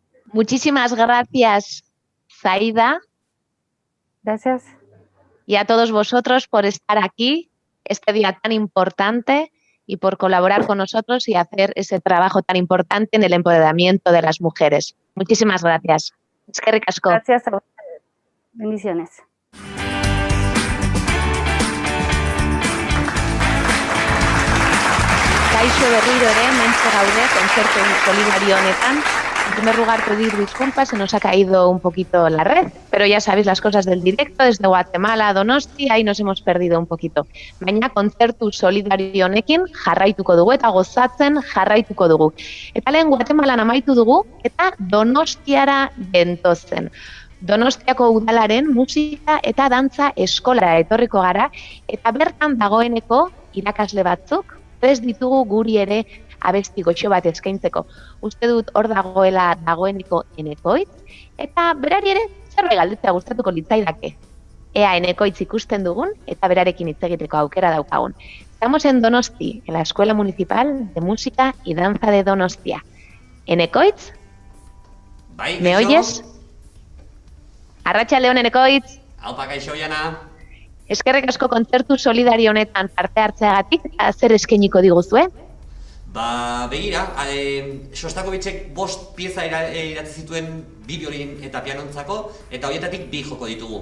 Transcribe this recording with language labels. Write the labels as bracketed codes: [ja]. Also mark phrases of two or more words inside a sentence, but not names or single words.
[es] Muchísimas gracias, Zaida. Gracias. Y a todos vosotros por estar aquí este día tan importante y por colaborar con nosotros y hacer ese trabajo tan importante en el empoderamiento de las mujeres. Muchísimas gracias. [eu] Eskerrik asko. [es] Gracias a ustedes. Bendiciones. [eu] Kaixo berriro ere, hementxe gaude, kontzertu solidario honetan. [es] En primer lugar, pedir disculpas, se nos ha caído un poquito la red, pero ya sabéis las cosas del directo, desde Guatemala a Donosti, ahí nos hemos perdido un poquito. [eu] Baina kontzertu solidario honekin jarraituko dugu eta gozatzen jarraituko dugu. Eta lehen Guatemalan amaitu dugu eta Donostiara gentozen. Donostiako udalaren musika eta dantza eskolara etorriko gara eta bertan dagoeneko irakasle batzuk prest ditugu guri ere abesti gotxo bat eskaintzeko. Uste dut hor dagoeneko Enekoitz, eta berari ere zerbait galdetzea gustatuko litzaidake. Ea Enekoitz ikusten dugun eta berarekin hitz egiteko aukera daukagun. [es] Estamos en Donosti, en la Escuela Municipal de Música y Danza de Donostia. Enekoitz? [eu] Bai, [es] ¿Me oyes? [eu] Arratsaldeon Enekoitz. Aupa, kaixo, Jana. Eskerrik asko kontzertu solidario honetan parte hartzeagatik eta zer eskainiko diguzue? Ba, begira, Shostakovichek 5 pieza idatzi zituen 2 biolin eta pianontzako, eta horietatik 2 joko ditugu.